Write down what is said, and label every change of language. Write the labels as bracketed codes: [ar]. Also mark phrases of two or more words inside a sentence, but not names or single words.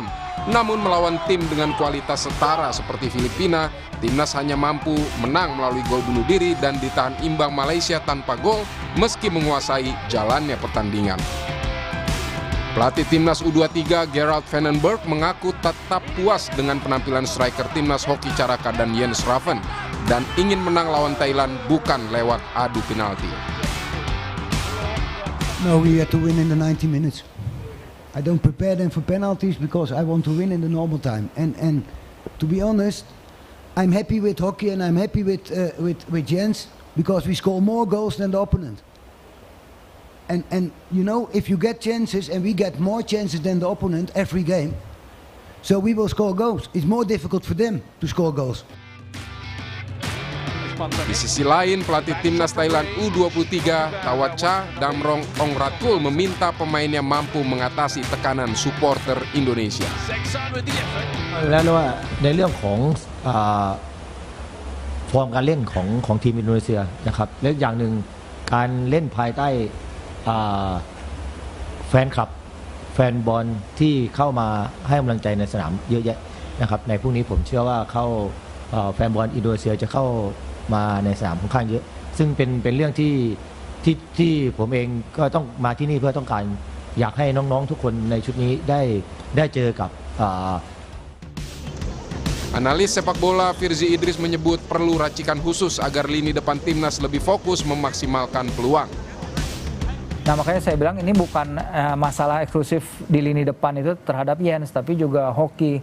[id] Namun melawan tim dengan kualitas setara seperti Filipina, Timnas hanya mampu menang melalui gol bunuh diri dan ditahan imbang Malaysia tanpa gol meski menguasai jalannya pertandingan. Pelatih Timnas U23 Gerald van den Berg mengaku tetap puas dengan penampilan striker Timnas Hoki Caraka dan Jens Raven dan ingin menang lawan Thailand bukan lewat adu penalti. [en] No, we have to win in the 90 minutes. I don't prepare them for penalties because I want to win in the normal time. And to be honest, I'm happy with Hoki and I'm happy with Jens because we score more goals than the opponent. And you know, if you get chances and we get more chances than the opponent every game, so we will score goals. It's more difficult for them to score goals. [id] Di sisi lain, pelatih Timnas Thailand U23 Tawacha Damrong Ongratul meminta pemainnya mampu mengatasi tekanan supporter Indonesia. [th] แล้วว่าในเรื่องของฟอร์มการเล่นของทีมอินโดนีเซียนะครับและอย่างหนึ่งการเล่นภายใต้ แฟนคลับแฟนบอลที่เข้ามาให้กำลังใจในสนามเยอะแยะนะครับในพรุ่งนี้ผมเชื่อว่าแฟนบอลอินโดนีเซียจะเข้ามาในสนามค่อนข้างเยอะซึ่งเป็นเรื่องที่ผมเองก็ต้องมาที่นี่เพื่อต้องการอยากให้น้องๆทุกคนในชุดนี้ได้เจอกับ [id] Analis sepak bola Firzi Idris menyebut perlu racikan khusus agar lini depan timnas lebih fokus memaksimalkan peluang. Nah makanya saya bilang ini bukan masalah eksklusif di lini depan itu terhadap Jens, tapi juga hoki.